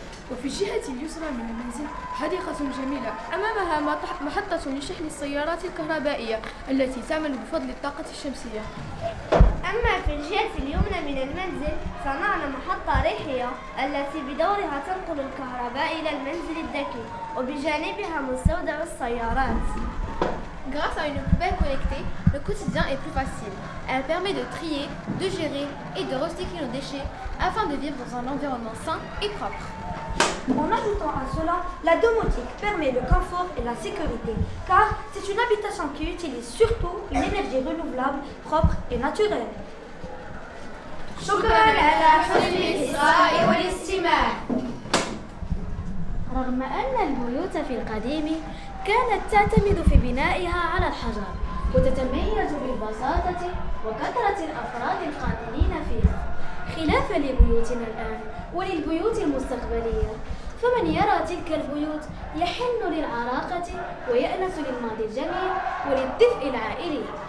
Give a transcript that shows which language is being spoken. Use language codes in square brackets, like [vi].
[ar] وفي الجهة اليسرى من المنزل حديقة جميلة أمامها محطة لشحن السيارات الكهربائية التي تعمل بفضل الطاقة الشمسية. أما في الجهة اليمنى من المنزل صنعنا محطة ريحية التي بدورها تنقل الكهرباء إلى المنزل الذكي وبجانبها مستودع السيارات. [fr] Grâce à une poubelle connectée, le quotidien est plus facile. Elle permet de trier, de gérer et de recycler nos déchets afin de vivre dans un environnement sain et propre. En ajoutant à cela, la domotique permet le confort et la sécurité, car c'est une habitation qui utilise surtout une énergie renouvelable, propre et naturelle. [ar] شكرا على حسن الإصغاء والاستماع. رغم أن البيوت في القديم كانت تعتمد في بنائها على الحجر وتتميز بالبساطة وكثرة الأفراد القاتلين فيها، خلافا لبيوتنا الآن وللبيوت المستقبلية، فمن يرى تلك البيوت يحن للعراقة ويأنس للماضي الجميل وللدفء العائلي.